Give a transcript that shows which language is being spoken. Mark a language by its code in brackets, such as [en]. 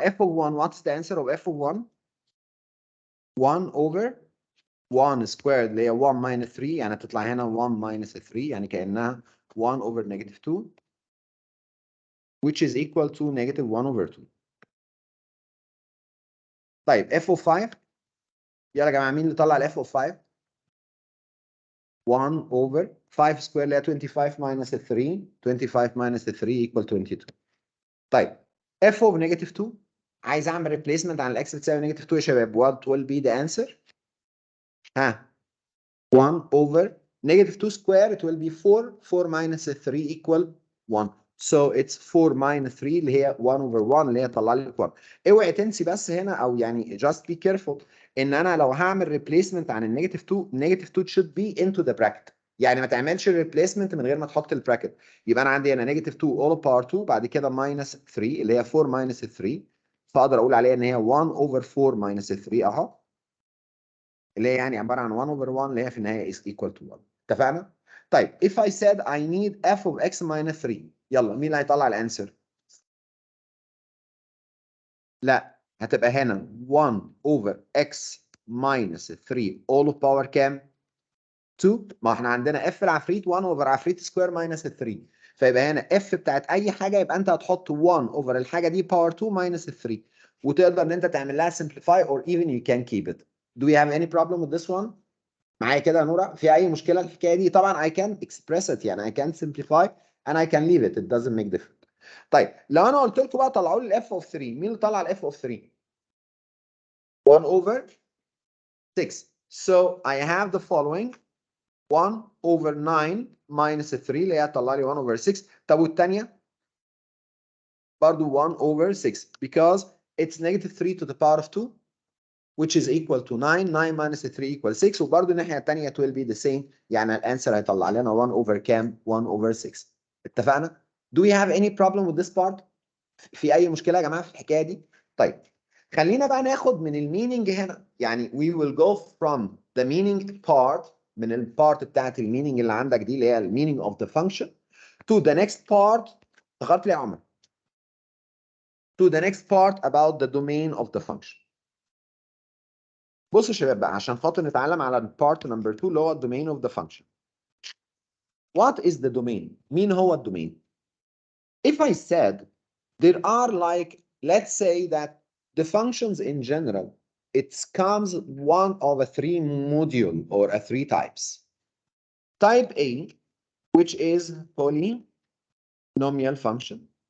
[en] f of 1 what's the answer of f of 1؟ 1 over 1 squared [ar] اللي هي [en] 1 minus 3 [ar] يعني تطلع هنا [en] 1 minus 3 [ar] يعني كأنها [en] 1 over negative 2 which is equal to negative 1 over 2. [ar] طيب [en] f of 5 [ar] يلا يا جماعه مين اللي طلع ال [en] f of 5؟ 1 over 5 squared [ar] اللي هي [en] 25 minus 3 25 minus 3 equal 22. [ar] طيب f of negative 2 عايز اعمل replacement عن الاكس بتساوي negative 2 يا شباب. [en] what will be the answer؟ [ar] ها [en] 1 over negative 2 square it will be 4 4 minus 3 equal 1 so it's 4 minus 3 [ar] اللي هي [en] 1 over 1 اللي هي [ar] طلع لي [en] 1. [ar] اوعي تنسي بس هنا او يعني [en] just be careful [ar] ان انا لو هعمل replacement عن النيجاتيف 2 [en] negative 2 should be into the bracket [ar] يعني ما تعملش replacement من غير ما تحط البراكت. يبقى انا عندي هنا [en] negative 2 all power 2 [ar] بعد كده minus 3 اللي هي 4 minus 3 فاقدر اقول عليها ان هي 1 over 4 minus 3 اهو اللي هي يعني عباره عن 1 over 1 اللي هي في النهايه [en] is equal to 1. [ar] اتفقنا؟ طيب [en] if I said I need f of x minus 3 [ar] يلا مين اللي هيطلع الانسر؟ لا هتبقى هنا [en] 1 over x minus 3 all of power [ar] كام؟ [en] 2. [ar] ما احنا عندنا f العفريت 1 over عفريت سكوير minus 3 فيبقى هنا f بتاعت اي حاجه يبقى انت هتحط 1 over الحاجه دي power 2 minus 3 وتقدر ان انت تعمل لها [en] simplify or even you can keep it. Do you have any problem with this one؟ [ar] معايا كده يا نورا في اي مشكله الحكايه دي؟ طبعا [en] I can express it [ar] يعني [en] I can simplify and I can leave it it doesn't make difference. [ar] طيب لو انا قلت لكم بقى طلعوا لي الاف اوف 3 مين اللي طلع الاف اوف 3؟ [en] 1 over 6 so I have the following 1 over 9 minus 3 [ar] اللي هي هتطلع لي 1 over 6. طب والثانيه برضو [en] 1 over 6 because it's negative 3 to the power of 2 which is equal to 9 9 minus 3 equals 6 [ar] وبرضه الناحيه الثانيه [en] it will be the same [ar] يعني الانسر هيطلع لنا [en] 1 over [ar] كام [en] 1 over 6. [ar] اتفقنا؟ [en] Do we have any problem with this part؟ [ar] في اي مشكله يا جماعه في الحكايه دي؟ طيب خلينا بقى ناخد من الميننج هنا يعني [en] we will go from the meaning part [ar] من البارت بتاعت الميننج اللي عندك دي اللي هي الميننج [en] of the function to the next part [ar] اخرت لي يا عمر [en] to the next part about the domain of the function. [ar] بصوا يا شباب بقى عشان خاطر نتعلم على البارت نمبر 2 اللي هو الدومين اوف ذا فانكشن. [en] What is the domain؟ [ar] مين هو الدومين؟ [en] If I said there are like let's say that the functions in general it comes one of a three module or a three types. Type A which is polynomial function.